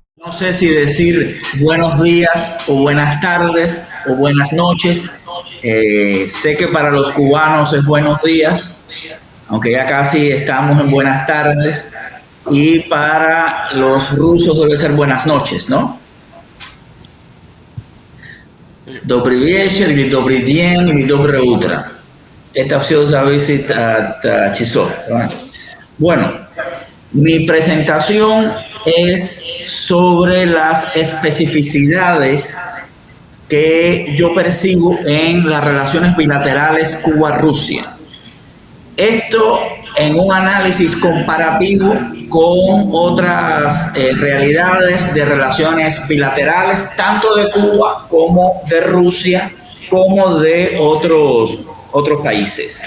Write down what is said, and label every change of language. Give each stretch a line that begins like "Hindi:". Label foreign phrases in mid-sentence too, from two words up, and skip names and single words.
Spanish: No sé si decir buenos días o buenas tardes o buenas noches. Sé que para los cubanos es buenos días, aunque ya casi estamos en buenas tardes. Y para los rusos debe ser buenas noches, ¿no?
Russian: Добрый вечер или добрый день или доброе утро. Это все зависит от часов.
Spanish: Bueno, mi presentación es sobre las especificidades que yo percibo en las relaciones bilaterales Cuba-Rusia. Esto en un análisis comparativo con otras realidades de relaciones bilaterales, tanto de Cuba como de Rusia, como de otros países.